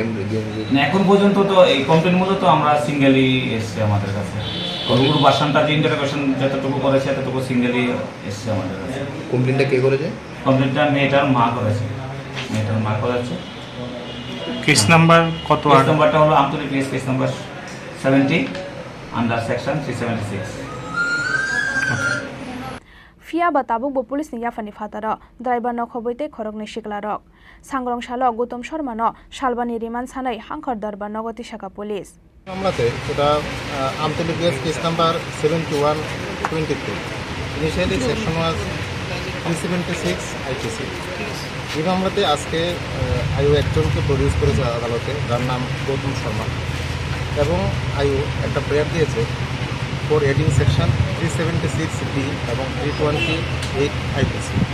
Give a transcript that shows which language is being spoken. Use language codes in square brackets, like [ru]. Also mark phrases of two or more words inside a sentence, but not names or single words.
[bn] না এখন পর্যন্ত তো এই কমপ্লেনগুলো তো আমরা সিঙ্গেলই এসছে আমাদের কাছে ওর বাসনটা যে ইন্টারোগেশন যতটুকু করেছে ততটুকু সিঙ্গেলই এসছে আমাদের কাছে কমপ্লেনটা কে করেছে কমপ্লেনটা মেয়েটার মা করেছে [en] case number [bn] কত [en] case number [bn] হলো আমতলী [en] case number 70 under section 376 [trp] फियाबा ताबुकबो पुलिसनि याफानि फातारो ड्राइभारनो खबैते खरकनै सिकलारक सांग्रंशाल गौतम शर्मानो सालबानि रिमान्ड सानै हांखर दरबार नगति शाखा पुलिस [bn] মামলাতে সেটা আমতলী [en] case number 7123 initially section was 376 IPC [bn] এই মামলাতে আজকে আয়ু একজনকে প্রডিউস করেছে আদালতে যার নাম গৌতম শর্মা এবং আয়ু একটা প্রেয়ার দিয়েছে [en] for adding section 376D [bn] এবং 328 আইপিসি